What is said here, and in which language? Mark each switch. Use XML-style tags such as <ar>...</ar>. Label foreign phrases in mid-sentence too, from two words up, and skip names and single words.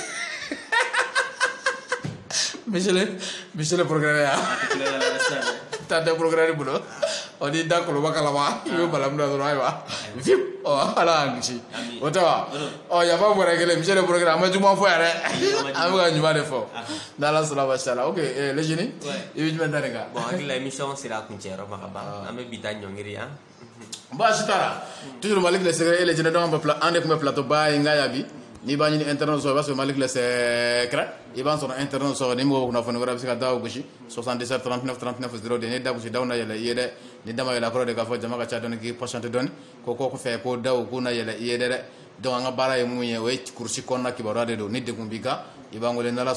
<fr>monsieur le procureur</fr> <bm>ta tɛ procureur bolo ni da kɔlɔba kalama i bɛ balamu na dɔrɔn ayiwa vip ala y'an kisi o tɛ wa yafa bɔra kelen</bm> <fr>monsieur le procureur</fr> <bm>an ma juguman fɔ yan dɛ an bɛ ka ɲuman de fɔ n'ala sɔnna</bm> <ar>masha Allah</ar> <bm>ok</bm> <fr>le génie</fr> <bm>i bɛ jumɛn da nin kan. bon hakili la émission sera a kuncɛyɔrɔ ma ka ban an bɛ bi ta ɲɔngiri yan. baasi t'a la toujours Malick le secret et le génie donc an de tun bɛ plateau ba ye n ka yan bi. N'i b'a ɲini internet sɔrɔ i b'a sɔrɔ Malick le secret i b'a sɔrɔ internet sɔrɔ ni mɔgɔw kunnafoni wɛrɛ bɛ se ka da o gosi 77 39 39 0 de n'i da gosi daw na yɛlɛ i ye dɛ ni da ma yɛlɛ kɔrɔ de k'a fɔ jama ka ca dɔɔni k'i patienter dɔɔni ko kɔfɛ ko daw k'u na yɛlɛ i ye dɛ donc an ka baara ye mun ye o ye kurusi kɔnɔna kibaruya de don ni degun b'i kan i b'an wele n'ala</bm>